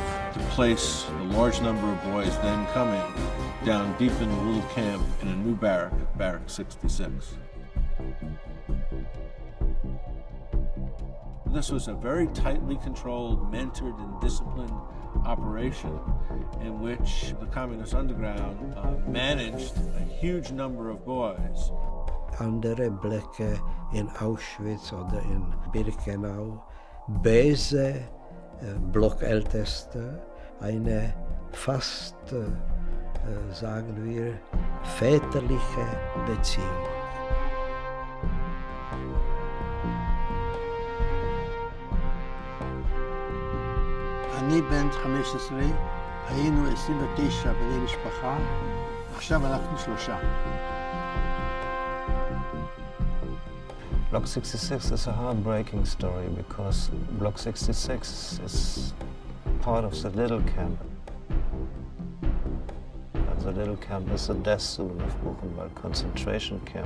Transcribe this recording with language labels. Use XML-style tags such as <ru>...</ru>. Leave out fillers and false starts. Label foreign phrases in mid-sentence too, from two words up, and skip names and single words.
<en>To place a large number of boys then coming down deep in the little camp in a new barrack, Barrack 66. This was a very tightly controlled, mentored, and disciplined operation in which the Communist Underground managed a huge number of boys.</en> <de>Andere Blicke in Auschwitz oder in Birkenau, böse Blockälteste, eine fast, sagen wir, väterliche Beziehung.</de> <he>אני בן 15, היינו 29 בני משפחה, עכשיו אנחנו 3.</he> <en>Block 66 is a heartbreaking story because Block 66 is part of the little camp. And the little camp is the death zone of Buchenwald concentration camp.</en>